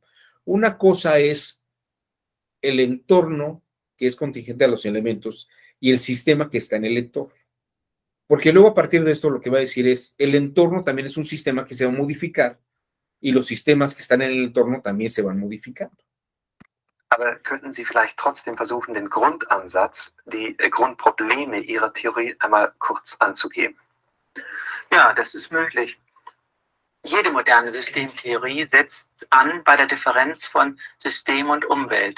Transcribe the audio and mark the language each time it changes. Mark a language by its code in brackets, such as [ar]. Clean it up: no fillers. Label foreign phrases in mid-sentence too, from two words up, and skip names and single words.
[es] Una cosa es el entorno que es contingente a los elementos y el sistema que está en el entorno. Porque luego a partir de esto lo que va a decir es, el entorno también es un sistema que se va a modificar y los sistemas que están en el entorno también se van modificando. [de] Aber könnten Sie vielleicht trotzdem versuchen, den Grundansatz, die Grundprobleme Ihrer Theorie einmal kurz anzugeben? Ja, das ist möglich. Jede moderne Systemtheorie setzt an bei der Differenz von System und Umwelt.